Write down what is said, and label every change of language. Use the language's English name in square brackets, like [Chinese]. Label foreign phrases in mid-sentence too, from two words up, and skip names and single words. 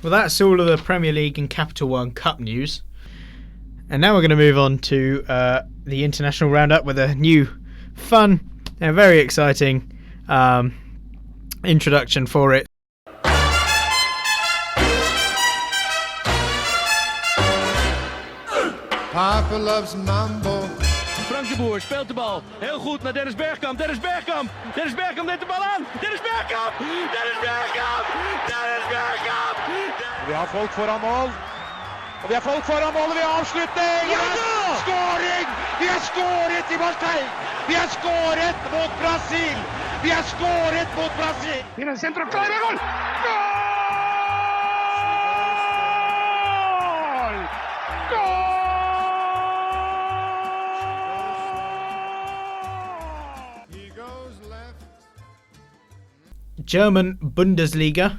[English] Well, that's all of the Premier League and Capital One Cup news. And now we're going to move on to the international roundup with a new, fun and very exciting introduction for it. Papa loves mambo. [Dutch] Frank de Boer speelt de bal. Heel goed naar Dennis Bergkamp. Dennis Bergkamp neemt de bal aan. Dennis Bergkamp! [Norwegian] Vi har folk foran mål. Og vi har avslutning! Ja da! Skåring! Vi har skåret i Barclays! Vi har skåret mot Brasil! [Dutch] In het centrum, kleine goal! [English] German Bundesliga.